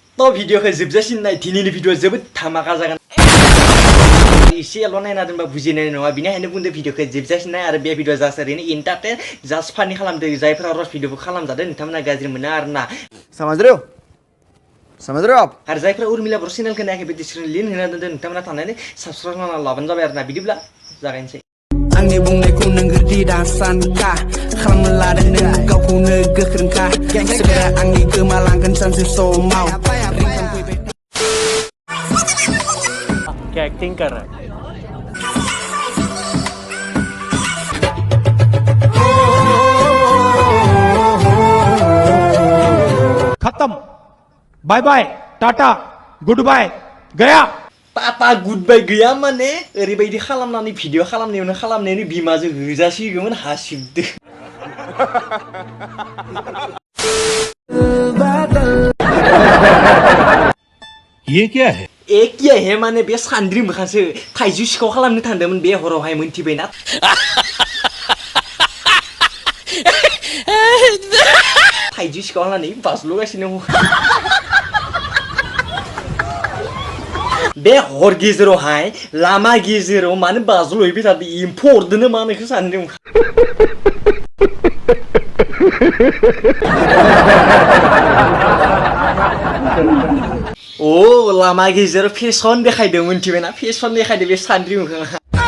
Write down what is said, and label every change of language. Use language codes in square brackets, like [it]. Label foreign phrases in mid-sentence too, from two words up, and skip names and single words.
[brx] तो भिडियोखौ जोबजासिम नाय दिनैनि भिडियोआ जोबोद धामाका जागोन एसेल' नायना दोनबा बुजिनाय नङा बिनिखायनो बुंदो भिडियोखौ जोबजासिम नाय आरो बे भिडियोआ जास्ट ओरैनो एन्टारटेन जास्ट फानि खालामदो जायफोरा रस भिडियोखौ खालामजादों नोंथांमोना गाज्रि मोना आरोना [hi] समझ रहे हो आप [brx] आरो जायफोरा उर्मिला बर' चेनेलखौ नायाखै बे [en] description link [brx] होना दोनदों नोंथांमोना थांनानै साबस्क्राइब खालामना लाबानो जाबाय आरोना बिदिब्ला जागायनोसै आंनि बुंनायखौ नों गोरदि दासानखा खालामनो लादों नों गावखौनो गोख्रोंखा सोरबा आंनि गोमालांगोन सानसे समाव [hi] क्या एक्टिंग कर रहा है खत्म [en] bye bye tata good bye [hi] गया [brx] टाटा [en] good bye [brx] गैया माने ओरैबायदि खालामनानै भिडियो खालामनायनि बिमाजों होजासिगौमोन हासिबदो [hi] ये क्या है क्या है [brx] माने बे सान्द्रि मोखांसो थाइजौ सिखाव खालामनो थांदोंमोन बे हरावहाय मोनथिबायना थाइजौ सिखाव खालामनानै बाज्ल'गासिनो बे हर गेजेरावहाय लामा गेजेराव मानो बाज्ल'हैबाय थादों एम्फौ अरदोंनो मा होननायखौ सानदों ओ लामा गेजेराव फेसन देखायदों मोनथिबायना फेसन देखायदों बे सान्द्रि मोखाङा